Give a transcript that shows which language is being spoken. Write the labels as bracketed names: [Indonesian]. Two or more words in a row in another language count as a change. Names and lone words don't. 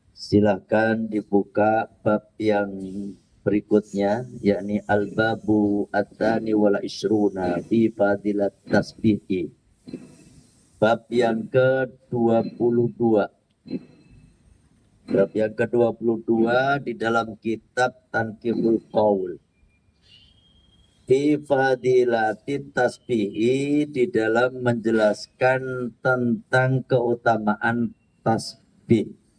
[Indonesian] Silakan dibuka bab yang berikutnya, yakni [Arabic] الباب الثاني والعشرون في فضيلة التسبيح. [Indonesian] Bab yang ke-22. Bab yang ke-22 di dalam kitab Tanqihul Qaul. [Arabic] في فضيلة التسبيح, [Indonesian] di dalam menjelaskan tentang keutamaan tasbih.